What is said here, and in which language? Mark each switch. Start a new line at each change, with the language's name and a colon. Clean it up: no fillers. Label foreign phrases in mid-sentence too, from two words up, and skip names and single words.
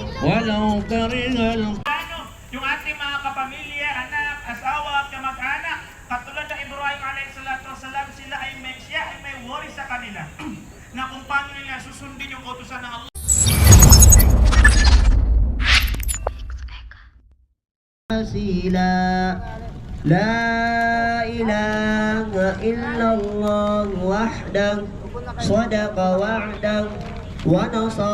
Arabic: ولو كره
Filipino: yung ating mga kapamilya, anak, asawa, kamag-anak, katulad ng Ibrahim
Arabic: عليه الصلاة والسلام,
Filipino: siya ay may worry sa kanila na kung paano nila susundin yung kautusan ng Allah.
Arabic: لا إله إلا الله وحده صدق وعده ونصر